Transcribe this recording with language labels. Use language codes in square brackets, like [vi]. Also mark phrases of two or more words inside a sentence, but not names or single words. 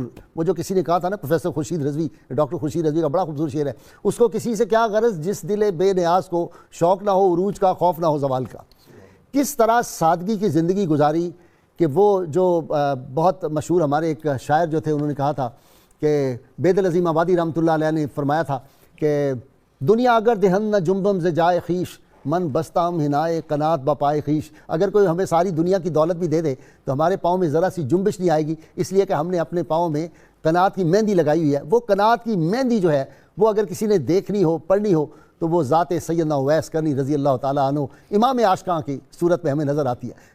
[ur] وہ جو کسی نے کہا تھا نا، پروفیسر خورشید رضوی، ڈاکٹر خورشید رضوی کا بڑا خوبصورت شعر ہے، اس کو کسی سے کیا غرض جس دل بے نیاز کو شوق نہ ہو عروج کا، خوف نہ ہو زوال کا۔ کس طرح سادگی کی زندگی گزاری کہ وہ جو بہت مشہور ہمارے ایک شاعر جو تھے، انہوں نے کہا تھا کہ بید العظیم آبادی رحمۃ اللہ علیہ نے فرمایا تھا کہ [fa] دنیا اگر دہن نہ جنبم ز جائے خیش، من بستام ہنائے قنات بپائے خیش۔ [ur] اگر کوئی ہمیں ساری دنیا کی دولت بھی دے دے تو ہمارے پاؤں میں ذرا سی جنبش نہیں آئے گی، اس لیے کہ ہم نے اپنے پاؤں میں قنات کی مہندی لگائی ہوئی ہے۔ وہ قنات کی مہندی جو ہے وہ اگر کسی نے دیکھنی ہو، پڑھنی ہو، تو وہ ذات سیدنا اویس کرنی رضی اللہ تعالیٰ عنہ امام عاشقاں کی صورت میں ہمیں نظر آتی ہے۔